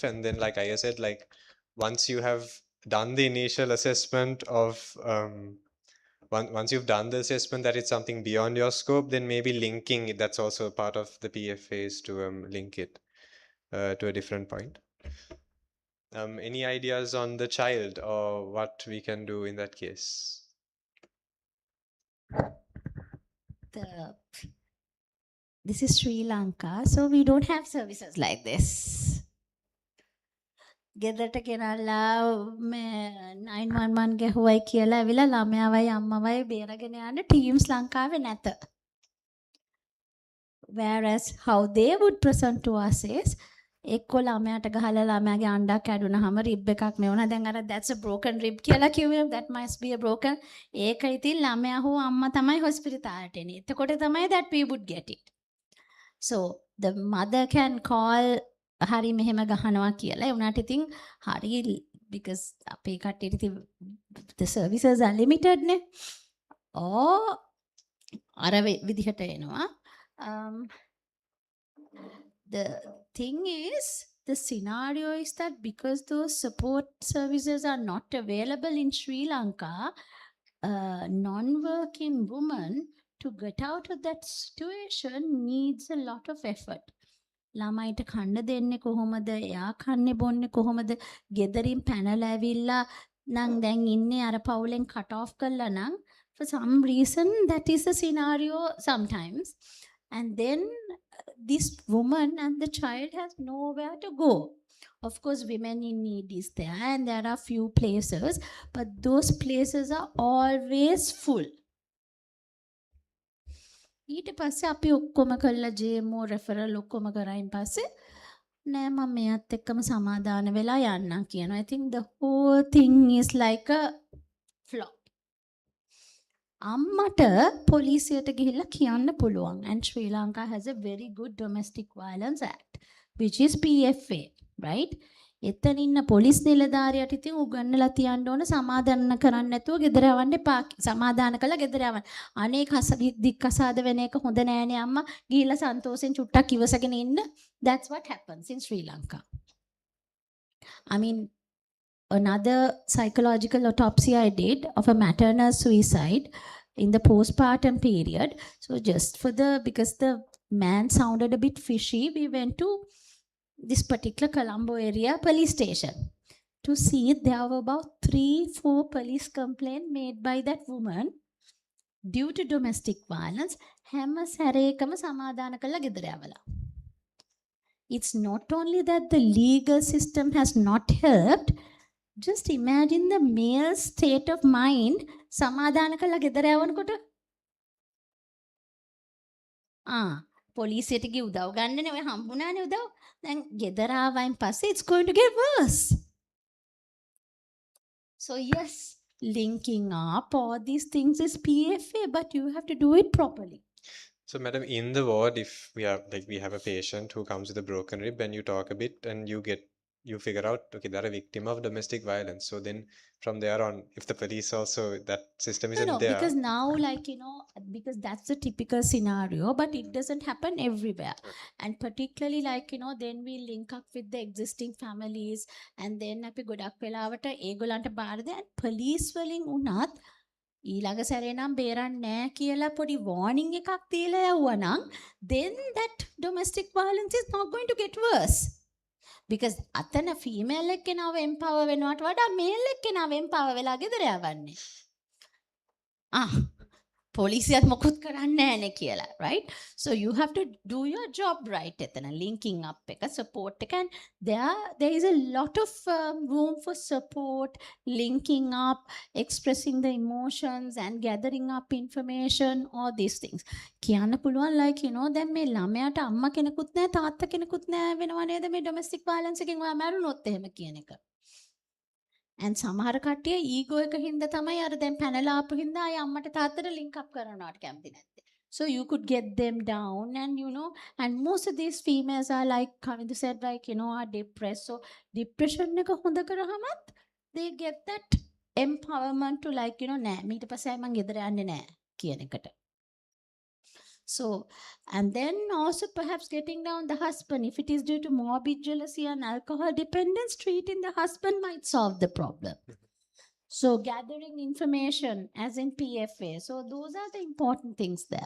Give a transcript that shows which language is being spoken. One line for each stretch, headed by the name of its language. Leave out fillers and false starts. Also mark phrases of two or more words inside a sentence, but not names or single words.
English: And then like I said, like once you have done the initial assessment of once you've done the assessment that it's something beyond your scope, then maybe linking it, that's also part of the PFAs to link it to a different point. Any ideas on the child or what we can do in that case? This is Sri Lanka, so we don't have services like this.
Sinhala: ගෙදරට ගෙනල්ලා 911 ගැහුවයි කියලා ඇවිල්ලා ළමයාවයි අම්මවයි බේරගෙන යන්න ටීම්ස් ලංකාවේ නැත.
English: Whereas how they would present to us is
Sinhala: එක්කෝ ළමයාට ගහලා ළමයාගේ අඬක් කැඩුනහම රිබ් එකක් නෙවුණා. දැන් අර
English: that's a broken rib
Sinhala: කියලා කිව්වේ,
English: that must be a broken.
Sinhala: ඒක ඉතින් ළමයා හෝ අම්මා තමයි හොස්පිටාලට එන්නේ. එතකොට තමයි
English: that we would get it. So the mother can call hari
Sinhala: මෙහෙම ගහනවා කියලා. ඒ උනාට ඉතින් හරි because අපේ කට්ටියට ඉතින්
English: the services are limited
Sinhala: නේ. or අර විදිහට එනවා.
English: The thing is, the scenario is that because those support services are not available in Sri Lanka, non-working woman to get out of that situation needs a lot of effort. ළමයිට කන්න දෙන්නේ කොහොමද? එයා කන්නේ බොන්නේ කොහොමද? ගෙදරින් පැනලා ඇවිල්ලා නම් දැන් ඉන්නේ අර පවුලෙන් cut off කළා නම්, for some reason that is a scenario sometimes. And then this woman and the child has nowhere to go. Of course, women in need is there and there are few places, but those places are always full.
Sinhala: ඊට පස්සේ අපි ඔක්කොම කළා ජේමෝ රෙෆරල් ඔක්කොම කරායින් පස්සේ නෑ මම මෙයාත් එක්කම සමාදාන වෙලා යන්නම් කියනවා.
English: I think the whole thing is like a flop.
Sinhala: අම්මට පොලිසියට ගිහිල්ලා කියන්න පුළුවන්.
English: And Sri Lanka has a very good domestic violence act which is PFA, right?
Sinhala: එතන ඉන්න පොලිස් නිලධාරියට ඉතින් උගන්නලා තියන්න ඕන සමාදාන කරන්න නැතුව ගෙදර යවන්න එපා. සමාදාන කළා ගෙදර යවන්න. අනේ දික්කසාද වෙන එක හොඳ නෑනේ අම්මා. ගිහිල්ලා සන්තෝෂෙන් චුට්ටක් ඉවසගෙන ඉන්න.
English: That's what happens in Sri Lanka. I mean, another psychological autopsy I did of a maternal suicide in the postpartum period. So just for because the man sounded a bit fishy, we went to this particular Colombo area police station to see there were about 3-4 police complaints made by that woman due to domestic violence.
Sinhala: හැම සැරේකම සමාදාන කළා ගෙදර යවලා.
English: It's not only that the legal system has not helped, just imagine the male state of mind.
Sinhala: සමාදාන කළා ගෙදර යවනකොට පොලිසියට ගිහ උදව් ගන්නනේ ඔය හම්බුණානේ උදව්. දැන් ගෙදර ආවයින් පස්සේ
English: it's going to get worse. So yes, linking up all these things is PFA, but you have to do it properly. So, madam, in the ward, if we have a patient who comes with a broken rib, and you talk a bit, and you figure out, okay, they're a victim of domestic violence. So then, from there on, if the police also, that system isn't there. Because now, because that's the typical scenario, but it doesn't happen everywhere. And particularly, then we link up with the existing families, and then
Sinhala: අපි ගොඩක් වෙලාවට ඒගොල්ලන්ට බාර දෙන්න police වලින් උනත් ඊළඟ සැරේ නම් බේරන්නේ නැහැ කියලා පොඩි warning එකක් දීලා යවුවනම්
English: then that domestic violence is not going to get worse.
Sinhala: Because අතන female එක්කෙනාව empower වෙනවට වඩා male එක්කෙනාව empower වෙලා ගෙදර යවන්නේ. පොලිසියත් මොකුත් කරන්නේ නැහැනේ කියලා,
English: right? So you have to do your job right එතන linking up එක support එක, and there is a lot of room for support, linking up, expressing the emotions and gathering up information, all these things.
Sinhala: කියන්න පුළුවන් දැන් මේ ළමයාට අම්මා කෙනෙකුත් නැහැ තාත්තා කෙනෙකුත් නැහැ වෙනවා නේද මේ
English: domestic violence
Sinhala: එකෙන් ඔයා මැරුණොත් එහෙම කියන එක. And සමහර කට්ටිය ඊගෝ එක හින්දා තමයි අර දැන් පැනලා ආපු හින්දා ආය අම්මට තාත්තට
English: link up
Sinhala: කරනවට කැමති නැත්තේ.
English: So you could get them down, and and most of these females are like Kavindu said, are depressed.
Sinhala: So depression එක හොඳ කරාමත්
English: they get that empowerment to
Sinhala: නෑ මීට පස්සේ මං ගෙදර යන්නේ නෑ කියන එකට.
English: So, and then also perhaps getting down the husband. If it is due to morbid jealousy and alcohol dependence, treating the husband might solve the problem. So, gathering information as in PFA. So, those are the important things there.